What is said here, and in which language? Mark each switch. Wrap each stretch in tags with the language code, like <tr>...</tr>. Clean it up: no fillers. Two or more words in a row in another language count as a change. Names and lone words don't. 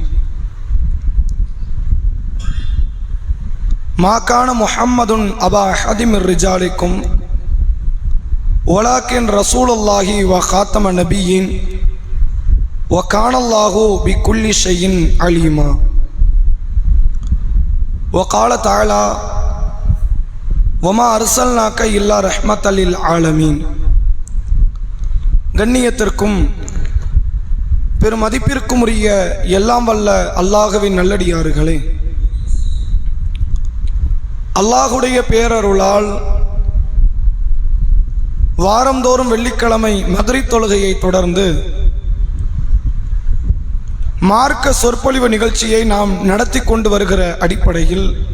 <ar>ما كان محمد أبا أحد من رجالكم ولكن رسول الله وخاتم النبيين وكان الله بكل شيء عليما. وقال تعالى وما أرسلناك إلا رحمة للعالمين.</ar> <ta>கண்ணியத்திற்கும் பெருமதிப்பிற்கும் உரிய எல்லாம் வல்ல அல்லாஹ்வின் நல்லடியார்களே, அல்லாஹுடைய பேரருளால் வாரந்தோறும் வெள்ளிக்கிழமை மக்ரிப் தொழுகையை தொடர்ந்து மார்க்க சொற்பொழிவு நிகழ்ச்சியை நாம் நடத்தி கொண்டு வருகிற அடிப்படையில்</ta>